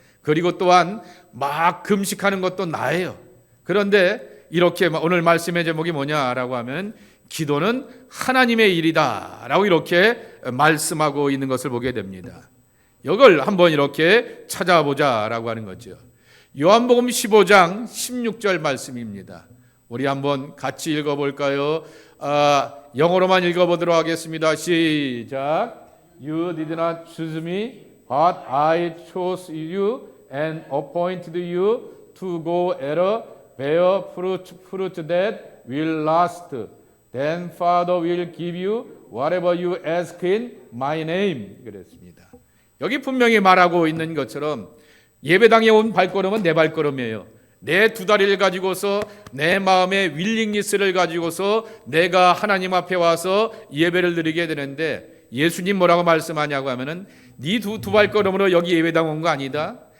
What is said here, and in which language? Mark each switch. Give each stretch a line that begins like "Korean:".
Korean: 그리고 또한 막 금식하는 것도 나예요. 그런데 이렇게 오늘 말씀의 제목이 뭐냐라고 하면 기도는 하나님의 일이다 라고 이렇게 말씀하고 있는 것을 보게 됩니다. 이걸 한번 이렇게 찾아보자라고 하는 거죠. 요한복음 15장 16절 말씀입니다. 우리 한번 같이 읽어볼까요? 영어로만 읽어보도록 하겠습니다. 시작.
English: You did not choose me, but I chose you and appointed you to go and bear fruit that will last. Then Father will give you whatever you ask in my name.
Korean: 그랬습니다. 여기 분명히 말하고 있는 것처럼 예배당에 온 발걸음은 내 발걸음이에요. 내 두 다리를 가지고서 내 마음의 윌링리스를 가지고서 내가 하나님 앞에 와서 예배를 드리게 되는데 예수님 뭐라고 말씀하냐고 하면은 네 두 발걸음으로 여기 예배당 온 거 아니다.